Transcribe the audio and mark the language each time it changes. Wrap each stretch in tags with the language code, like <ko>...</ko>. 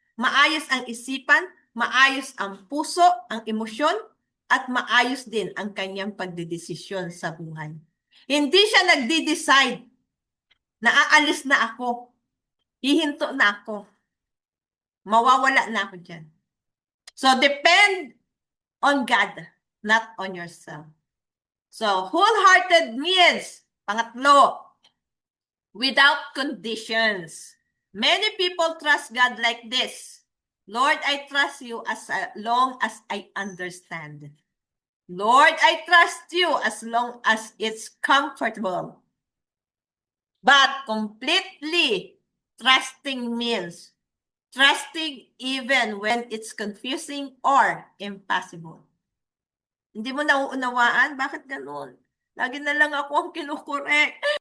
<tl>Maayos ang isipan, maayos ang puso, ang emosyon, at maayos din ang kanyang pagdidesisyon sa buhay. Hindi siya nagdi-decide na aalis na ako, hihinto na ako, mawawala na ako dyan.</tl> <en>So, depend on God, not on yourself. So, wholehearted means, pangatlo, without conditions. Many people trust God like this. Lord, I trust you as long as I understand. Lord, I trust you as long as it's comfortable. But completely trusting means trusting even when it's confusing or impossible.</en> <tl>Hindi mo nauunawaan? Bakit ganun? Lagi na lang ako ang kinukorek.</tl>